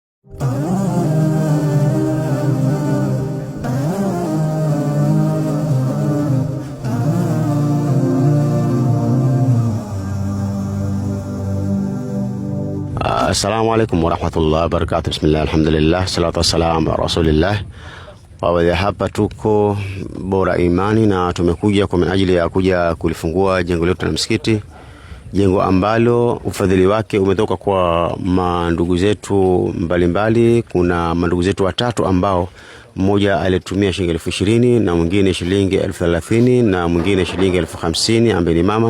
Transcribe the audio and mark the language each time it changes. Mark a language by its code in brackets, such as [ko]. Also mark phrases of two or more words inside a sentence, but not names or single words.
[ar] السلام عليكم ورحمة الله وبركاته. بسم الله، الحمد لله، الصلاة والسلام على رسول الله. [sw] Hapa tuko Bora Imani na tumekuja kwa ajili ya kuja kulifungua jengo letu la msikiti, jengo ambalo ufadhili wake umetoka kwa mandugu zetu mbalimbali. Kuna mandugu zetu watatu ambao mmoja alitumia shilingi 20,000 na mwingine shilingi 30,000 na mwingine shilingi 50,000 ambaye ni mama.